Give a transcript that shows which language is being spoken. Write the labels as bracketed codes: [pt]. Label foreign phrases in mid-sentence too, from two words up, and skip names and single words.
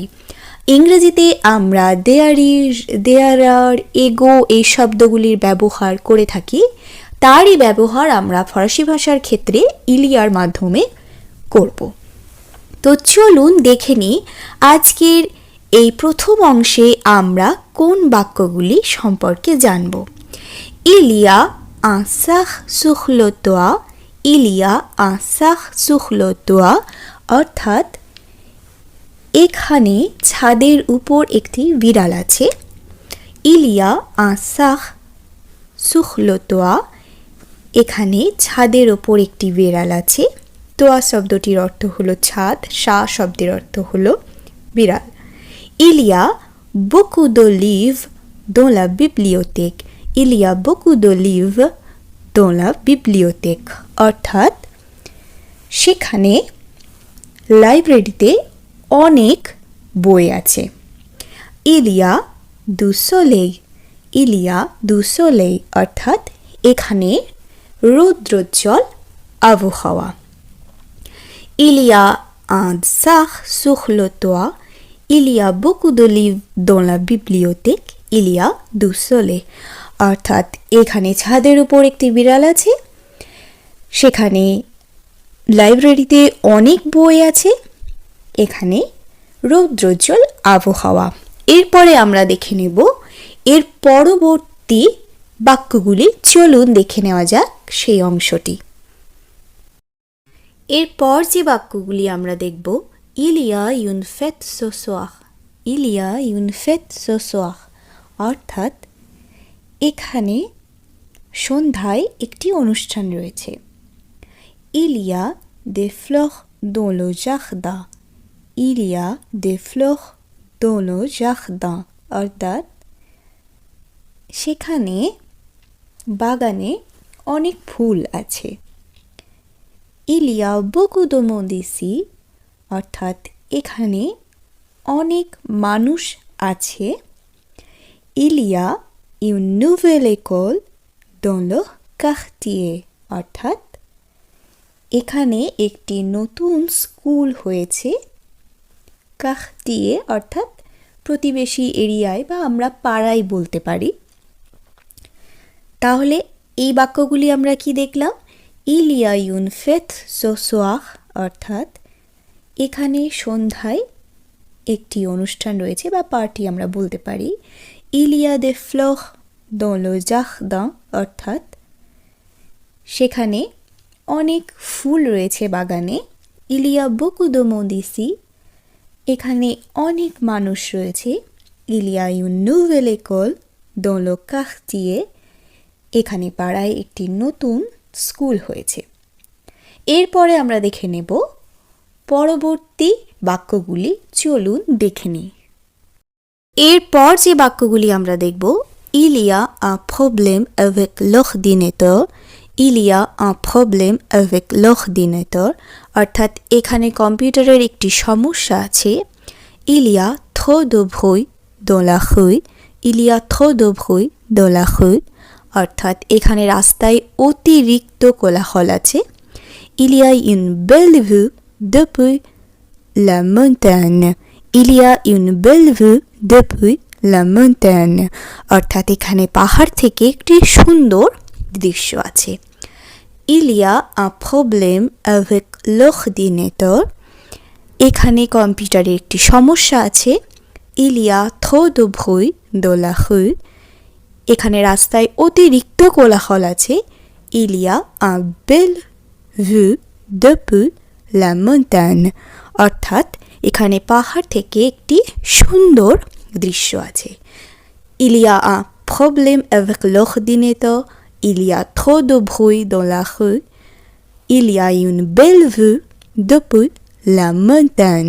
[bn] ইংরেজিতে আমরা [en] there are, [bn] এগো এই শব্দগুলির ব্যবহার করে থাকি। তারই ব্যবহার আমরা ফরাসি ভাষার ক্ষেত্রে ইলিয়ার মাধ্যমে করব। তো চলুন দেখে নিই আজকের এই প্রথম অংশে আমরা কোন বাক্যগুলি সম্পর্কে জানব। [fr] il y a un sac sur le toit, il y a un sac sur le toit, [bn] অর্থাৎ এখানে ছাদের উপর একটি বিড়াল আছে। [fr] il y a un sac sur le toit, [bn] এখানে ছাদের উপর একটি বিড়াল আছে। তোয়া শব্দটির অর্থ হলো ছাদ, সা শব্দের অর্থ হলো বিড়াল। [fr] il y a beaucoup de livres dans la bibliothèque, il y a beaucoup de livres dans la bibliothèque, [bn] অর্থাৎ সেখানে লাইব্রেরিতে অনেক বই আছে। [fr] il y a du soleil, il y a du soleil, [bn] অর্থাৎ এখানে রৌদ্রোজ্জ্বল আবহাওয়া। [fr] il y a un sac sur le toit, il y a beaucoup de livres dans la bibliothèque, il y a du soleil, [bn] অর্থাৎ এখানে ছাদের উপর একটি বিড়াল আছে, সেখানে লাইব্রেরিতে অনেক বই আছে, এখানে রৌদ্রোজ্জ্বল আবহাওয়া। এরপরে আমরা দেখে নেব এর পরবর্তী বাক্যগুলি। চলুন দেখে নেওয়া যাক সেই অংশটি। এরপর যে বাক্যগুলি আমরা দেখব, [fr] il y a une fête ce soir, il y a une fête ce soir, [bn] অর্থাৎ এখানে সন্ধ্যায় একটি অনুষ্ঠান রয়েছে। [fr] il y a des fleurs dans le jardin, il y a des fleurs dans le jardin, [bn] অর্থাৎ সেখানে বাগানে অনেক ফুল আছে। [fr] il y a beaucoup de monde ici, [bn] অর্থাৎ এখানে অনেক মানুষ আছে। [fr] il y a une nouvelle école dans le quartier, [bn] অর্থাৎ এখানে একটি নতুন স্কুল হয়েছে। quartier অর্থাৎ প্রতিবেশী এরিয়ায় বা আমরা পাড়ায় বলতে পারি। তাহলে এই বাক্যগুলি আমরা কি দেখলাম? [fr] il y a une fête ce soir, [bn] অর্থাৎ এখানে সন্ধ্যায় একটি অনুষ্ঠান রয়েছে বা পার্টি আমরা বলতে পারি। [fr] il y a des fleurs dans le jardin, [bn] অর্থাৎ সেখানে অনেক ফুল রয়েছে বাগানে। [fr] il y a beaucoup de monde ici, [bn] এখানে অনেক মানুষ রয়েছে। [fr] il y a une nouvelle école dans le quartier, [bn] এখানে পাড়ায় একটি নতুন স্কুল হয়েছে। এরপরে আমরা দেখে নেব পরবর্তী বাক্যগুলি। চলুন দেখে নিই। এরপর যে বাক্যগুলি আমরা দেখব, [fr] il y a un problème avec l'ordinateur, il y a un problème avec l'ordinateur, [bn] অর্থাৎ এখানে কম্পিউটারের একটি সমস্যা আছে। [fr] il y a trop de bruit dans la rue, il y a trop de bruit dans la rue, [bn] অর্থাৎ এখানে রাস্তায় অতিরিক্ত কোলাহল আছে। [fr] il y a une belle vue depuis la montagne, il y a une belle vue depuis la montagne, [bn] অর্থাৎ এখানে পাহাড় থেকে একটি সুন্দর দৃশ্য আছে। [fr] il y a un problème avec l'ordinateur, [bn] এখানে কম্পিউটারের একটি সমস্যা আছে। [fr] il y a trop de bruit dans la rue, [bn] এখানে রাস্তায় অতিরিক্ত কোলাহল আছে। [fr] il y a un belle vue depuis la montagne, [bn] অর্থাৎ এখানে পাহাড় থেকে একটি সুন্দর দৃশ্য আছে। [fr] il y a un problème avec l'ordinateur, il y a trop de bruit dans la rue, Il y a une belle vue depuis la montagne.